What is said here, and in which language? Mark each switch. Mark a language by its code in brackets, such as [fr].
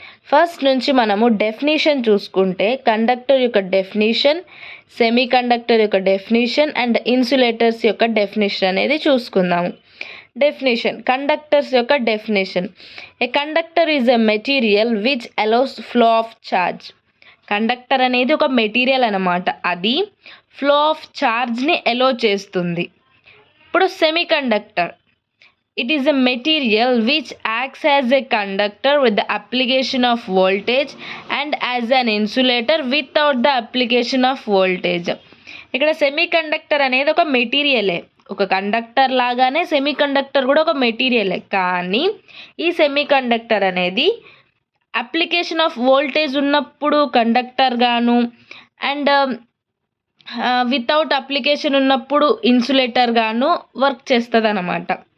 [te] First నుంచి మనము definition చూసుకుంటే కండక్టర్ యొక్క డెఫినేషన్, సెమీ కండక్టర్ యొక్క డెఫినేషన్ అండ్ ఇన్సులేటర్స్ యొక్క డెఫినేషన్ అనేది చూసుకుందాము. [en] definition, [te] కండక్టర్స్ యొక్క definition. [en] A conductor is a material which allows flow of charge. [te] Conductor అనేది ఒక మెటీరియల్ అన్నమాట, అది ఫ్లో ఆఫ్ ఛార్జ్ని అలౌ చేస్తుంది. ఇప్పుడు [en] Semiconductor, it is a material which acts as a conductor with the application of voltage and as an insulator without the application of voltage. [te] ఇక్కడ semi conductor అనేది ఒక మెటీరియలే, ఒక conductor లాగానే semi conductor కూడా ఒక మెటీరియలే. కానీ ఈ సెమీ కండక్టర్ అనేది అప్లికేషన్ ఆఫ్ వోల్టేజ్ ఉన్నప్పుడు కండక్టర్ గాను, అండ్ వితౌట్ అప్లికేషన్ ఉన్నప్పుడు ఇన్సులేటర్ గాను వర్క్ చేస్తుంది అన్నమాట.